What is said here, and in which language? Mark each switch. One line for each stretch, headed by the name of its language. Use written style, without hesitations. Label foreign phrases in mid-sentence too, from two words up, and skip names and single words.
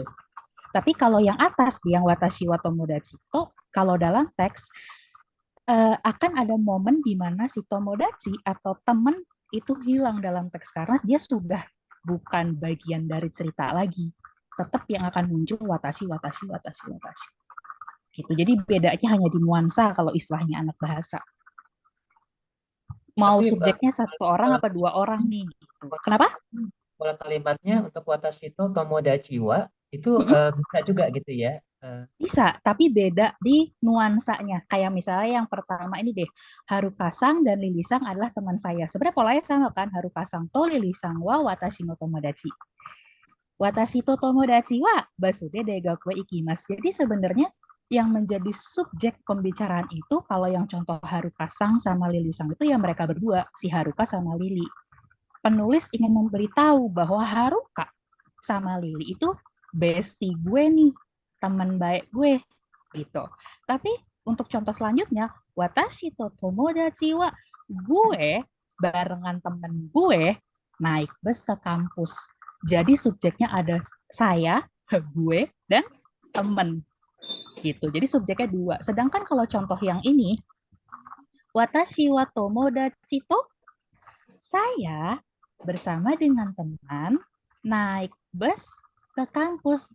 Indonesian: Tapi kalau yang atas, yang
Japanese: 私は友達
Indonesian: itu, kalau dalam teks akan ada momen di mana si tomodachi atau teman itu hilang dalam teks karena dia sudah bukan bagian dari cerita lagi. Tetap yang akan muncul watashi, watashi, watashi, watashi. Gitu. Jadi bedanya hanya di nuansa kalau istilahnya anak bahasa. Mau Tapi subjeknya satu orang apa dua orang nih? Gitu. Kenapa? pola kalimatnya untuk
Japanese: 私と友達は
Indonesian: itu bisa juga gitu ya. Bisa, tapi beda di nuansanya. Kayak misalnya yang pertama ini deh, Harukasang dan Lilisang adalah teman saya. Sebenarnya polanya sama kan,
Japanese: ハルカさんとリリさんは私の友達. 私と友達はバスで大学行きます.
Indonesian: Jadi sebenarnya yang menjadi subjek pembicaraan itu kalau yang contoh Harukasang sama Lilisang itu ya mereka berdua, si Haruka sama Lili. Penulis ingin memberitahu bahwa Haruka sama Lili itu bestie gue nih, teman baik gue gitu. Tapi untuk contoh selanjutnya,
Japanese: 私と友達は,
Indonesian: gue barengan temen gue naik bus ke kampus. Jadi subjeknya ada saya, gue, dan temen gitu. Jadi subjeknya dua. Sedangkan kalau contoh yang ini,
Japanese: 私は友達と,
Indonesian: saya bersama dengan teman naik bus ke kampus.